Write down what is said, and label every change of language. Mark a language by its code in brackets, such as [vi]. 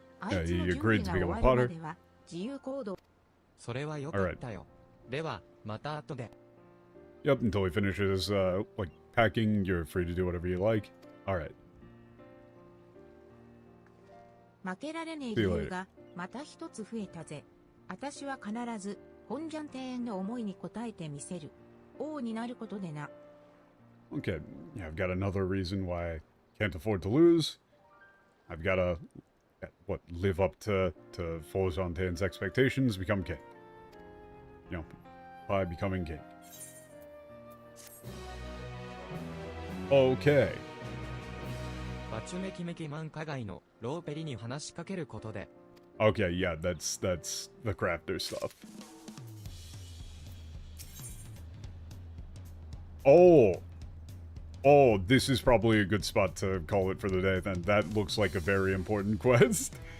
[en] Yeah, he agreed to become a potter. [ja] それはよかったよ。では、また後で。 [en] Yep, until he finishes, like, packing, you're free to do whatever you like. Alright. [ja] 負けられねえ理由がまた一つ増えたぜ。私は必ず本ジャン庭園の思いに応えてみせる。王になることでな。 [en] Okay, yeah, I've got another reason why I can't afford to lose. I've got to, live up to Fonzonten's expectations, become king. You know, by becoming king. Okay. [ja] バチュメキメキ満花街のローペリに話しかけることで。 [en] Okay, yeah, that's the crafter stuff. Oh, this is probably a good spot to call it for the day then. That looks like a very important quest.